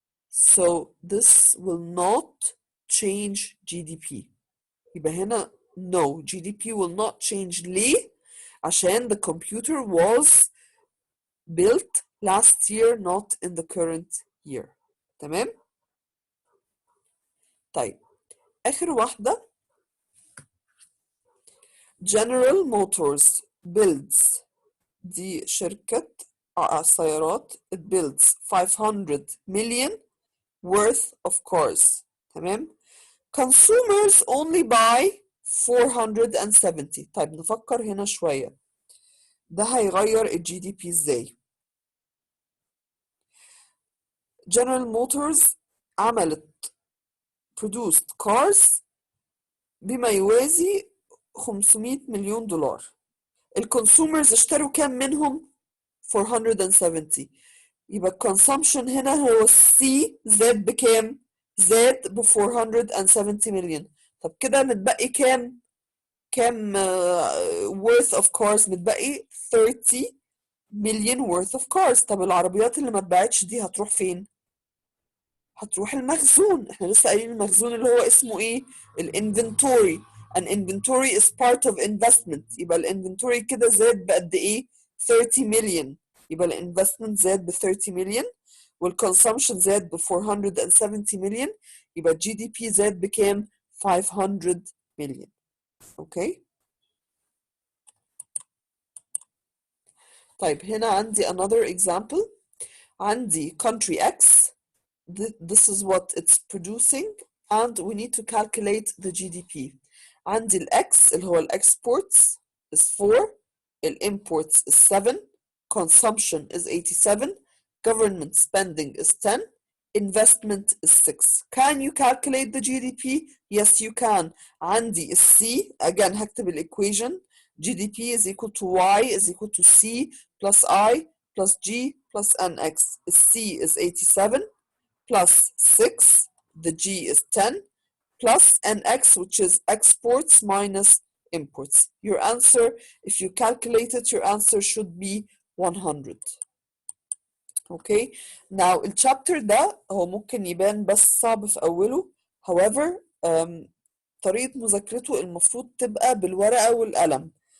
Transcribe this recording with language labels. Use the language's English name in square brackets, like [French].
[English] So this will not change GDP. [Arabic] يبقى هنا [English] no, GDP will not change. [Arabic] ليه؟ عشان [English] the computer was built last year, not in the current year. [Arabic] تمام؟ طيب آخر واحدة General Motors builds. دي شركة سيارات. [English] It builds 500 million worth of cars. [Arabic] تمام. [English] Consumers only buy 470. [Arabic] طيب نفكر هنا شوية. ده هيغير الجي دي بي ازاي؟ General Motors عملت [English] produced cars [Arabic] بما يوازي $500 مليون. الكونسومرز اشتروا كام منهم؟ 470. يبقى consumption هنا هو C زاد بكام؟ زاد ب 470 مليون. طب كده متبقي كام؟ كام [English] worth of cars؟ [Arabic] متبقي 30 مليون worth of cars. طب العربيات اللي ما اتباعتش دي هتروح فين؟ هتروح المخزون. احنا لسه قايلين المخزون اللي هو اسمه ايه؟ الانفنتوري. [English] an inventory is part of investment. [Arabic] يبقى الانفنتوري كده زاد بقد ايه؟ 30 مليون. يبقى الانفستمنت زاد ب 30 مليون والكونسومشن زاد ب 470 مليون. يبقى الجي دي بي زاد بكام؟ 500 مليون. اوكي. طيب هنا عندي [English] another example. [Arabic] عندي [English] country X. This is what it's producing and we need to calculate the GDP. [Arabic] عندي ال [English] X [Arabic] اللي هو ال [English] exports is 4, ال imports is 7, consumption is 87, government spending is 10, investment is 6. Can you calculate the GDP? Yes, you can. [Arabic] عندي ال C, again هكتب ال equation. [English] GDP is equal to Y is equal to C plus I plus G plus NX. C is 87 plus 6, the G is 10, plus NX, which is exports minus imports. Your answer, if you calculate it, your answer should be 100. Okay. [Arabic] Now الشابتر ده هو ممكن يبان بس صعب في أوله. However, طريقة مذاكرته المفروض تبقى بالورقة والقلم.